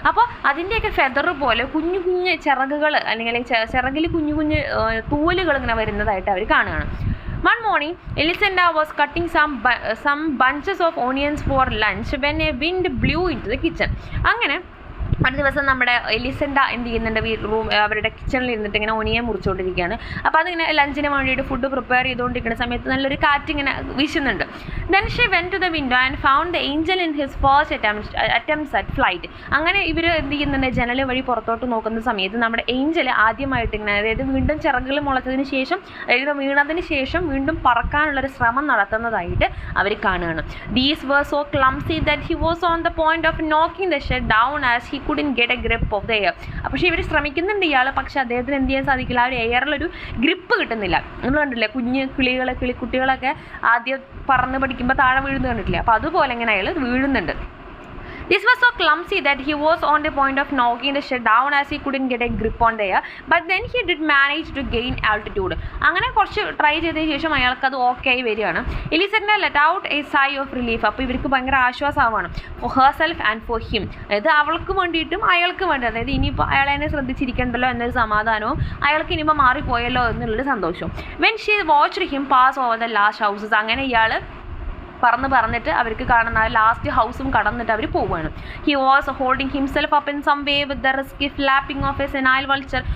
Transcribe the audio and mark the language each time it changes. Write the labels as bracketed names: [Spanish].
[Malayalam] അപ്പോൾ അതിൻ്റെയൊക്കെ ഫെദർ പോലെ കുഞ്ഞു കുഞ്ഞ് ചിറകുകൾ അല്ലെങ്കിൽ ചിറകിൽ കുഞ്ഞു കുഞ്ഞ് തൂവലുകൾ ഇങ്ങനെ വരുന്നതായിട്ട് അവർ കാണുകയാണ്. [English] One morning, Elisenda was cutting some bunches of onions for lunch when a wind blew into the kitchen. [Malayalam] അങ്ങനെ ഒരു ദിവസം നമ്മുടെ എലിസെൻഡ എന്ത് ചെയ്യുന്നുണ്ട്, അവരുടെ കിച്ചണിൽ ഇരുന്നിട്ട് ഇങ്ങനെ ഒനിയൻ മുറിച്ചുകൊണ്ടിരിക്കുകയാണ്. അപ്പോൾ അതിങ്ങനെ ലഞ്ചിന് വേണ്ടിയിട്ട് ഫുഡ് പ്രിപ്പയർ ചെയ്തുകൊണ്ടിരിക്കുന്ന സമയത്ത് നല്ലൊരു കാറ്റിങ്ങനെ വീശുന്നുണ്ട്. [English] Then she went to the window and found the angel in his first attempts at flight. [Malayalam] അങ്ങനെ ഇവർ എന്ത് ചെയ്യുന്നുണ്ട്, ജനൽ വഴി പുറത്തോട്ട് നോക്കുന്ന സമയത്ത് നമ്മുടെ ഏഞ്ചൽ ആദ്യമായിട്ട് ഇങ്ങനെ, അതായത് വീണ്ടും ചിറകുകൾ മുളച്ചതിന് ശേഷം, അതായത് വീണതിന് ശേഷം വീണ്ടും പറക്കാനുള്ളൊരു ശ്രമം നടത്തുന്നതായിട്ട് അവർ കാണുകയാണ്. [English] These were so clumsy that he was on the point of knocking the shed down as he couldn't get a grip of the air. [Malayalam] പക്ഷേ ഇവർ ശ്രമിക്കുന്നുണ്ട് ഇയാൾ, പക്ഷെ അദ്ദേഹത്തിന് എന്ത് ചെയ്യാൻ സാധിക്കില്ല, ആ ഒരു എയറിലൊരു ഗ്രിപ്പ് കിട്ടുന്നില്ല. നമ്മൾ കണ്ടില്ലേ കുഞ്ഞ് കിളിക്കുട്ടികളൊക്കെ ആദ്യം പറന്ന് പഠിക്കുമ്പോൾ താഴെ വീഴുന്നത് കണ്ടിട്ടില്ല, അപ്പോൾ അതുപോലെ ഇങ്ങനെ അയാൾ വീഴുന്നുണ്ട്. [English] This was so clumsy that he was on the point of knocking the shed down as he couldn't get a grip on the air, but then he did manage to gain altitude. [Malayalam] അങ്ങനെ കുറച്ച് try ചെയ്തതിന് ശേഷം അയാൾക്കത് okay ആയി വരികയാണ്. [English] Elisenda let out a sigh of relief. [Malayalam] അപ്പോൾ ഇവർക്ക് ഭയങ്കര ആശ്വാസമാവാണ്, [English] for herself and for him. [Malayalam] അതായത് അവൾക്ക് വേണ്ടിയിട്ടും അയാൾക്ക് വേണ്ടി, അതായത് ഇനിയിപ്പോൾ അയാളെന്നെ ശ്രദ്ധിച്ചിരിക്കണ്ടല്ലോ എന്നൊരു സമാധാനവും അയാൾക്ക് ഇനിയിപ്പോൾ മാറിപ്പോയല്ലോ എന്നുള്ളൊരു സന്തോഷവും. [English] When she watched him pass over the last houses, [Malayalam] അങ്ങനെ ഇയാൾ പറഞ്ഞിട്ട് അവർക്ക് കാണുന്ന ലാസ്റ്റ് ഹൗസും കടന്നിട്ട് അവർ പോവുകയാണ്. [English] He was holding himself up in some way with the risky flapping of a senile vulture.